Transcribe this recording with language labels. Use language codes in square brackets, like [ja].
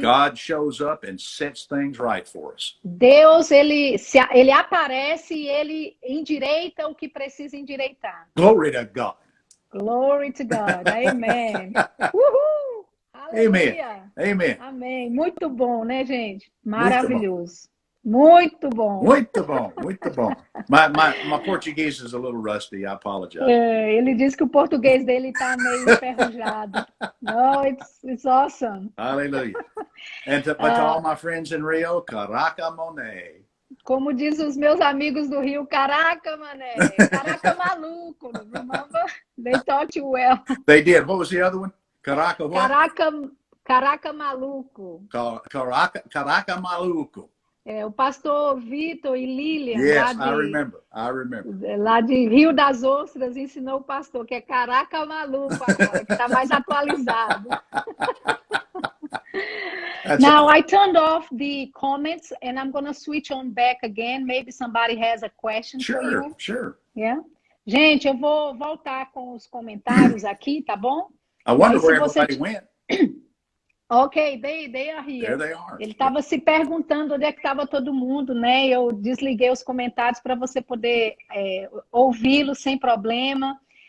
[en] God shows up and sets things right for us. [pt] Deus ele aparece e ele endireita o que precisa endireitar. [en] Glory to God. Glory to God. Amen. Uhul! Aleluia. Amen. [pt] Amém. Muito bom, né, gente? Maravilhoso. Muito bom. Muito bom, muito bom. [en] My Portuguese is a little rusty. I apologize. [pt] Ele disse que o português dele está meio enferrujado. [en] No, it's awesome. Hallelujah. And to all my friends in Rio, [pt] Caraca Monet. Como diz os meus amigos do Rio, caraca, mané. Caraca maluco. [en] Remember? They taught you well. They did. What was the other one? Caraca what? [pt] Caraca maluco. Caraca Maluco. O pastor Vitor e Lilian, [en] Yes, I remember. [pt] lá de Rio das Ostras, ensinou o pastor, que é caraca maluco agora, que está mais atualizado. [en] Now, I turned off the comments and I'm going to switch on back again. Maybe somebody has a question for you. Sure. Yeah? [pt] Gente, eu vou voltar com os comentários aqui, tá bom? [en] I wonder [pt] Mas se [en] where [pt] você- [en] everybody went. Ok, they are here. There they are. [pt] Ele estava se perguntando onde é que estava todo mundo, né? Eu desliguei os comentários para você poder ouvi-lo sem problema.